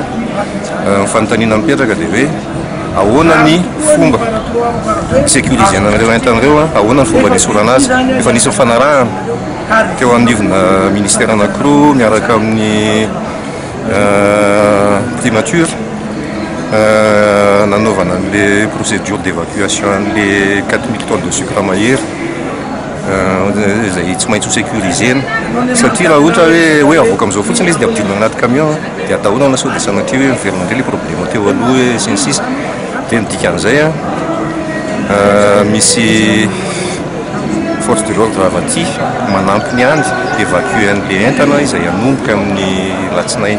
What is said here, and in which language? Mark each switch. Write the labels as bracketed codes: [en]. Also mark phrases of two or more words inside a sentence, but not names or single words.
[mg] Fanontaniana mipetraka dia hoe ahoana ny fomba sécurisena an'ireo entan'ireo, ahoana ny fomba nisorana azy. Efa nisy mifanarahana teo anivona ministère anankiroa miaraka amin'ny primature nanaovana [fr] les procédures d'évacuation les 4000 tonnes de sucre [mg] mahery izay tsy maintsy ho sécurisena satria raha ohatra hoe avoaka amin'izao fotsiny izy dia ampidirina anaty camion dia atahorana sao dia sanatria hoe miverina indray le problème teo aloha sy ny sisa. Dia midika an'izay misy [fr] force de l'ordre [mg] avy aty manampy ny andy évacuer an'le entana izay anomboka amin'ny latsinainy.